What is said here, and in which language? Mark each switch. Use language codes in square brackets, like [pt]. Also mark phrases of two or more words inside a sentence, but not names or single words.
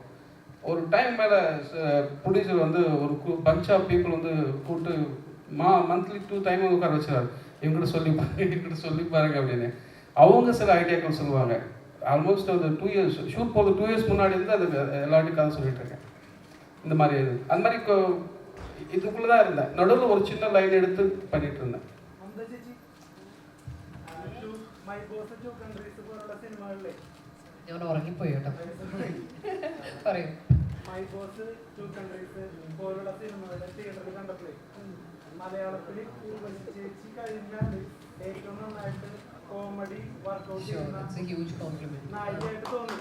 [ta] ஒரு டைம் மேலே ப்ரொடியூசர் வந்து ஒரு [en] bunch of people [ta] வந்து கூப்பிட்டு மந்த்லி 2 டைம் உட்கார வச்சுருவார். இவங்ககிட்ட சொல்லி பாருங்க அப்படின்னு. அவங்க சில ஐடியாக்கள் சொல்லுவாங்க. ஆல்மோஸ்ட் ஒரு 2 years ஷூட் போது 2 years முன்னாடி இருந்து அது எல்லாத்தையும் கதை சொல்லிட்டு இருக்கேன். இந்த மாதிரி அந்த மாதிரி இதுக்குள்ளே தான் இருந்தேன். நடுவில் ஒரு சின்ன லைன் எடுத்து பண்ணிட்டு இருந்தேன். [ml] ഞാൻ ഉറങ്ങിപ്പോയി കേട്ടോ. പറയൂ. മൈ ബോസ് 2 കൺട്രീസ് പോലുള്ള സിനിമകളെ തിയേറ്ററിൽ കണ്ടപ്പോഴേ മലയാളത്തിൽ ചേച്ചി കഴിഞ്ഞാൽ ഏറ്റവും നന്നായിട്ട് [en] comedy workout [ml] ചെയ്യുന്ന നായികയായിട്ട് തോന്നി.